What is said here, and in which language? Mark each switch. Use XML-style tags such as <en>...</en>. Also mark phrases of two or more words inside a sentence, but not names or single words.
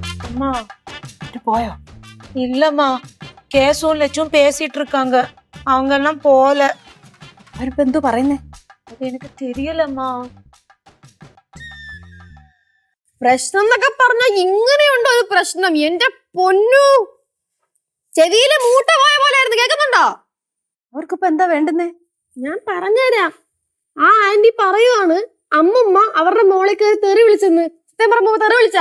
<ta>அம்மா போயோ இல்லம்மா கேசும் லட்சும் பேசிட்டு இருக்காங்க அவங்க எல்லாம் போல</ta> <ml>അവരിപ്പോ എന്തോ പറയുന്നേ</ml> <ta>அது எனக்கு தெரியலம்மா</ta> <ml>പ്രശ്നം എന്നൊക്കെ പറഞ്ഞ ഇങ്ങനെയുണ്ടോ ഒരു പ്രശ്നം എന്റെ പൊന്നു ചെവിയിലെ മൂട്ട പോയ പോലെ ആയിരുന്നു കേൾക്കുന്നുണ്ടോ അവർക്കിപ്പോ എന്താ വേണ്ടുന്നേ ഞാൻ പറഞ്ഞുതരാം ആ ആന്റി പറയുവാണ് അമ്മുമ്മ അവരുടെ മോളെ കയറി തെറി വിളിച്ചെന്ന് സത്യം പറഞ്ഞ തെറി വിളിച്ചാ</ml>